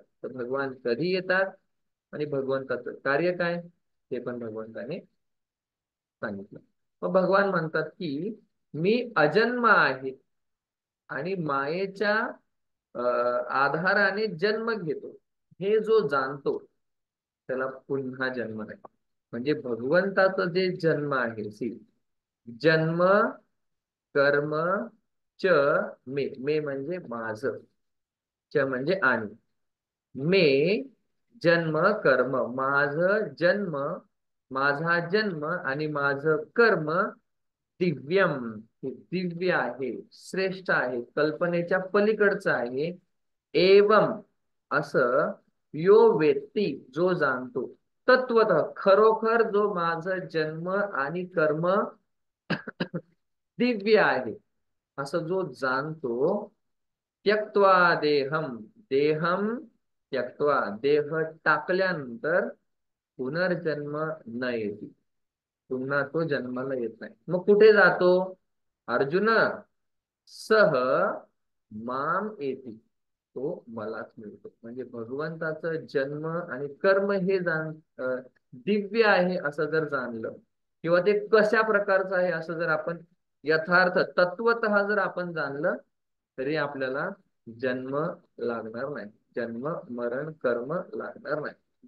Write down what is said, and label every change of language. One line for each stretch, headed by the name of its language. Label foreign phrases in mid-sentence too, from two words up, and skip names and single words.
Marathi: तर भगवान कधी येतात आणि भगवंताचं कार्य काय, ते पण भगवंताने सांगितलं. मग भगवान म्हणतात की मी अजन्म आहे आणि मायेच्या आधाराने जन्म घेतो. हे जो जाणतो त्याला पुन्हा जन्म नाही. म्हणजे भगवंताचं जे जन्म आहे, जन्म, कर्म,
Sanskrit: च मे
Marathi: म्हणजे माझ, च म्हणजे आणि, मे जन्म कर्म, माझ जन्म, माझा जन्म आणि माझं कर्म दिव्यम, हे दिव्य आहे, श्रेष्ठ आहे, कल्पनेच्या पलीकडचं आहे. एवम, असं,
Sanskrit: यो वेत्ती,
Marathi: जो जाणतो, तत्वतः, खरोखर, जो माझं जन्म आणि कर्म दिव्य आहे, असं जो जाणतो,
Sanskrit: त्यक्त्वा देहम, देहम त्यक्त्वा,
Marathi: देह टाकल्यानंतर पुनर्जन्म न येते, पुन्हा तो जन्माला येत नाही. मग कुठे जातो? अर्जुन,
Sanskrit: सह माम येती,
Marathi: तो मलाच मिळतो. म्हणजे भगवंताचं जन्म आणि कर्म हे दिव्य आहे असं जर जाणलं, किंवा ते कशा प्रकारचं आहे असं जर आपण यथार्थ तत्वतः जर आपण जाणलं, तरी आपल्याला जन्म लागणार नाही, जन्म मरण कर्म लागणार नाही.